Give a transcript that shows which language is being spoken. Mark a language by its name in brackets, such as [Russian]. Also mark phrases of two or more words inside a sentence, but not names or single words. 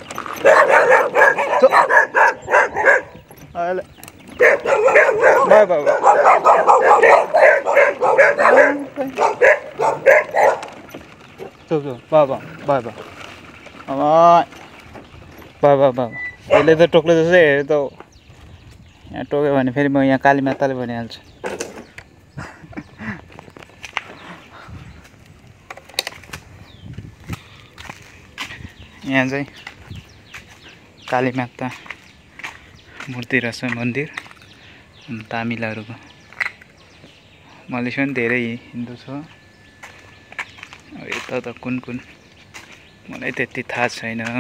[English] bye bye [Nepali] चुप बाबा [English] bye bye [Nepali] बाबा बाबा यसले त टोक्लो जस्तै हेऱ्यो त यहाँ टोक्यो भने फेरि म यहाँ काली माताले भनिहाल्छु यहाँ चाहिँ काली माता मूर्ति रहेछ मन्दिर तामिलहरूको मलेसिया पनि धेरै हिन्दू छ यता त कुन कुन मलाई त्यति थाहा छैन